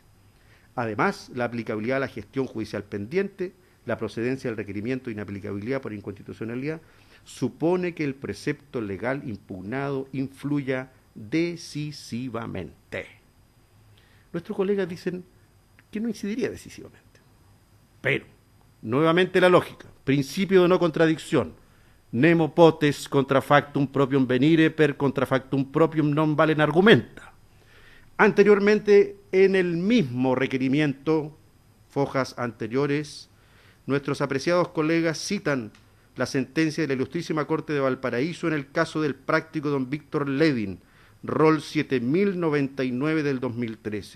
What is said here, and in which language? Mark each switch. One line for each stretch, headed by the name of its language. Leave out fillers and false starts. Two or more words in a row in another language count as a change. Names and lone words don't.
Spanish: Además, la aplicabilidad a la gestión judicial pendiente, la procedencia del requerimiento de inaplicabilidad por inconstitucionalidad, supone que el precepto legal impugnado influya decisivamente. Nuestros colegas dicen que no incidiría decisivamente. Pero, nuevamente la lógica, principio de no contradicción,
Latin: nemo potes contra factum proprium venire per contra factum proprium non valen argumenta.
Spanish: Anteriormente, en el mismo requerimiento, fojas anteriores, nuestros apreciados colegas citan la sentencia de la Ilustrísima Corte de Valparaíso en el caso del práctico don Víctor Ledin, rol 7099 del 2013.